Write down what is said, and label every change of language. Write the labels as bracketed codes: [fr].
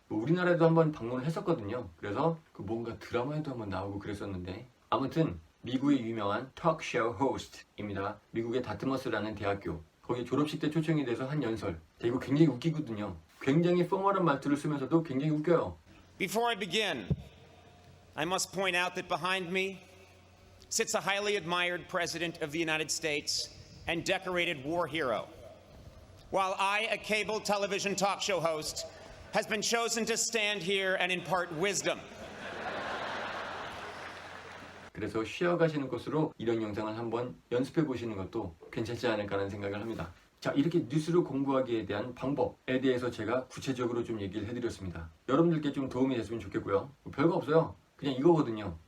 [ko] 우리나라에도 한번 방문을 했었거든요. 그래서 그 뭔가 드라마에도 한번 나오고 그랬었는데 아무튼 미국의 유명한 톡쇼 호스트입니다. 미국의 다트머스라는 대학교. 거기 졸업식 때 초청이 돼서 한 연설. 이거 굉장히 웃기거든요. 굉장히 뽕어란 말투를 쓰면서도 굉장히 웃겨요. [en] Before I begin, I must point out that behind me sits a highly admired President of the United States and decorated war hero, while I, a cable television talk show host, has been chosen to stand here and impart wisdom. [ko] 그래서 쉬어가시는 것으로 이런 영상을 한번 연습해 보시는 것도 괜찮지 않을까 하는 생각을 합니다. 자, 이렇게 뉴스를 공부하기에 대한 방법에 대해서 제가 구체적으로 좀 얘기를 해드렸습니다. 여러분들께 좀 도움이 됐으면 좋겠고요. 별거 없어요. 그냥 이거거든요.